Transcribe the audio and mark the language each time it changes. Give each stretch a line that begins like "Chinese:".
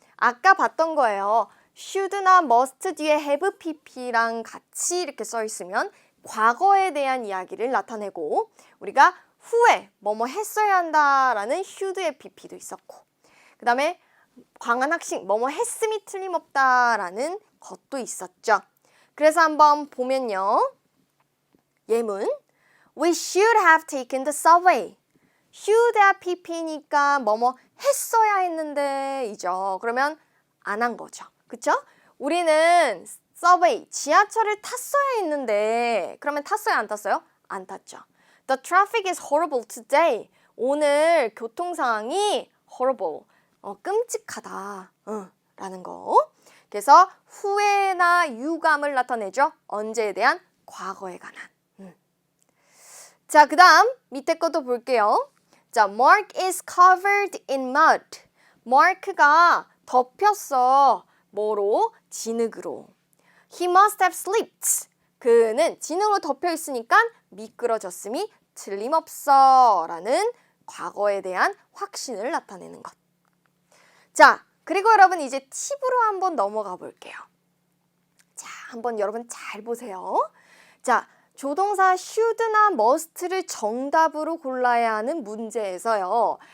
Korean: 아까 봤던 거예요. should나 must 뒤에 have pp랑 같이 이렇게 써 있으면 과거에 대한 이야기를 나타내고 우리가 후에 뭐뭐 했어야 한다라는 should의 pp도 있었고 그 다음에 강한 확신 뭐뭐 했음이 틀림없다라는 것도 있었죠. 그래서 한번 보면요.
English: 예문 We should have taken the subway.
Korean: should야 pp니까 뭐뭐 했어야 했는데 이죠. 그러면 안 한 거죠. 그쵸? 우리는 subway, 지하철을 tas어야 했는데 그러면 탔어요? 안 탔어요? 안 탔죠.
English: The traffic is horrible today.
Korean: 오늘 교통 상황이 horrible, 끔찍하다 라는 거. 그래서 후회나 유감을 나타내죠. 언제에 대한? 과거에 관한. 자, 그 다음 밑에 것도 볼게요. 자,
English: Mark is covered in mud.
Korean: Mark가 덮였어. 뭐로? 진흙으로.
English: He must have slipped.
Korean: 그는 진흙으로 덮여 있으니까 미끄러졌음이 틀림없어 라는 과거에 대한 확신을 나타내는 것. 자, 그리고 여러분 이제 팁으로 한번 넘어가 볼게요. 자, 한번 여러분 잘 보세요. 자, 조동사 should나 must를 정답으로 골라야 하는 문제에서요.